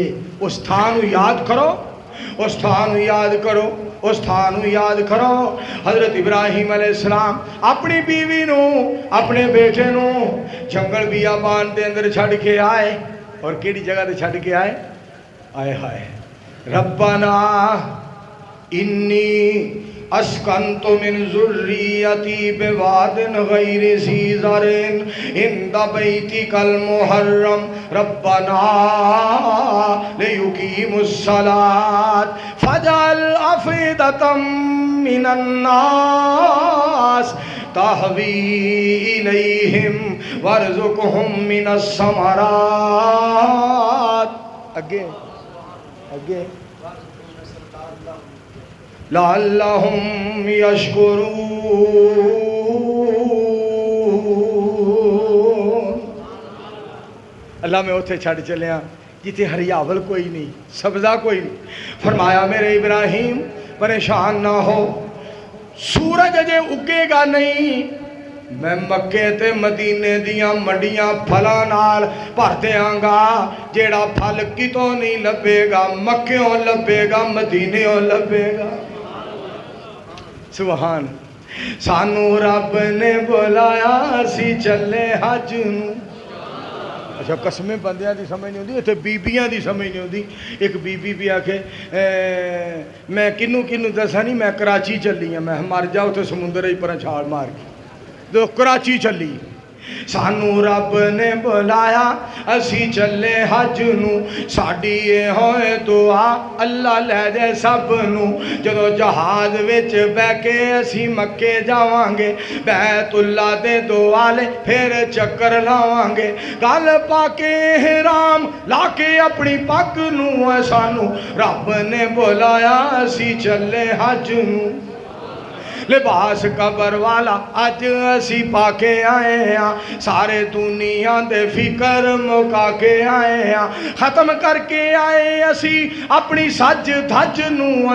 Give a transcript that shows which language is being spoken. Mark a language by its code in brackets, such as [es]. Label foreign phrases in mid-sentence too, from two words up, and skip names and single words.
[pa] اس تھانو یاد کرو، اس تھانو یاد کرو، اس تھانو یاد کرو. حضرت ابراہیم علیہ السلام اپنی بیوی نو اپنے بیٹے نو جنگل بیابان دے اندر چھڑ کے آئے. اور کیڑی جگہ دے چھڑ کے آئے؟ آئے ہائے [ar] ربنا انی اسکنت من ذریتی بواد غیر ذی زرع عند بیتک المحرم ربنا لیقیموا الصلاة فاجعل افئدة من الناس تہوی الیہم وارزقہم من الثمرات. اگے لعلہم یشکرون. [pa] اللہ میں اتھے چھڑ چلے جتے ہریاول کوئی نہیں، سبزہ کوئی نہیں. فرمایا میرے ابراہیم پریشان نہ ہو، سورج اجے اگے گا نہیں، میں مکے تے مدینے دیاں منڈیاں پھلاں نال بھر دیاں گا. جیڑا پھل کتوں نہیں لبے گا، مکیوں لبے گا، مدینیوں لبے گا. سبحان. سانو رب نے بلایا سی چلے حج نو. اچھا قسمیں بندیاں دی سمجھ نہیں ہوندی، اتھے بیبیاں دی سمجھ نہیں ہوندی. ایک بی بی بھی آکھے میں کنو دسا نہیں، میں کراچی چلی ہوں، میں مر جاؤ تے سمندر ہی پر چھال مار کے تو کراچی چلی. سانو رب نے بلایا اسی چلے حج نو. ساڈی یہ ہوئے دعا اللہ لے جائے سب نو. جدو جہاز وچ بہ کے اسی مکے جاواں گے، بیت اللہ دے دوالے پھر چکر لاواں گے. گل پا کے احرام لا کے اپنی پگ نو سانو رب نے بلایا اسی چلے حج نو. لباس قبر والا اج اسی پا کے آئے ہیں، سارے دنیا دے فکر مکا کے آئے ہیں، ختم کر کے آئے اسی اپنی سج دھج نو.